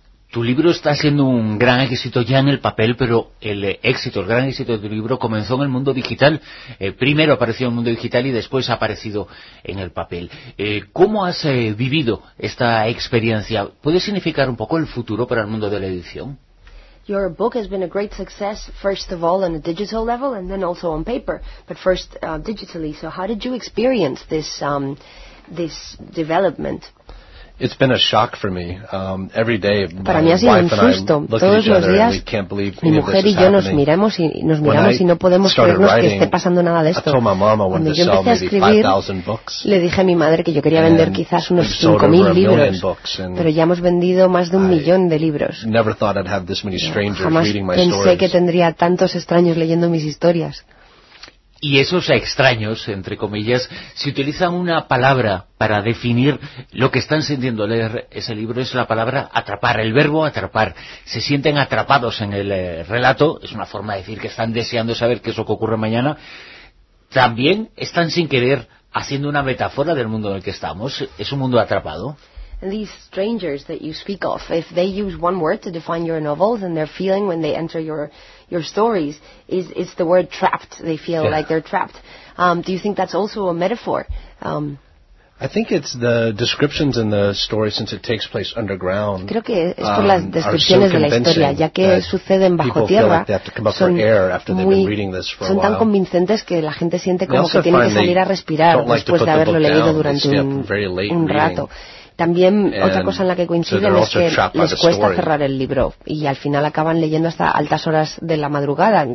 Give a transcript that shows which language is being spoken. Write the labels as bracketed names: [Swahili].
[Spanish] Tu libro está siendo un gran éxito ya en el papel, pero el gran éxito de tu libro comenzó en el mundo digital. Primero apareció en el mundo digital y después ha aparecido en el papel. ¿Cómo has vivido esta experiencia? ¿Puede significar un poco el futuro para el mundo de la edición? [English] Your book has been a great success, first of all on a digital level and then also on paper, but first digitally. So how did you experience this development? It's been a shock for me. Every day, [Spanish] para mí ha sido un susto. Todos los días, mi mujer y yo nos miramos y no podemos creernos que esté pasando nada de esto. Cuando yo empecé a escribir, le dije a mi madre que yo quería vender quizás unos 5.000 libros, pero ya hemos vendido más de 1 millón de libros. Jamás pensé que tendría tantos extraños leyendo mis historias. Y esos extraños, entre comillas, si utilizan una palabra para definir lo que están sintiendo leer ese libro, es la palabra atrapar, el verbo atrapar. Se sienten atrapados en el relato, es una forma de decir que están deseando saber qué es lo que ocurre mañana. También están sin querer haciendo una metáfora del mundo en el que estamos, es un mundo atrapado. [English] And these strangers that you speak of, if they use one word to define your novels and their feeling when they enter your stories, is the word trapped. They feel like they're trapped. Do you think that's also a metaphor? I think it's the descriptions in the story, since it takes place underground. [Spanish] Creo que es por las descripciones de la historia, ya que suceden bajo tierra, son tan convincentes que la gente siente como que tiene que salir a respirar después de haberlo leído durante un rato. También otra cosa en la que coinciden es que les cuesta cerrar el libro y al final acaban leyendo hasta altas horas de la madrugada.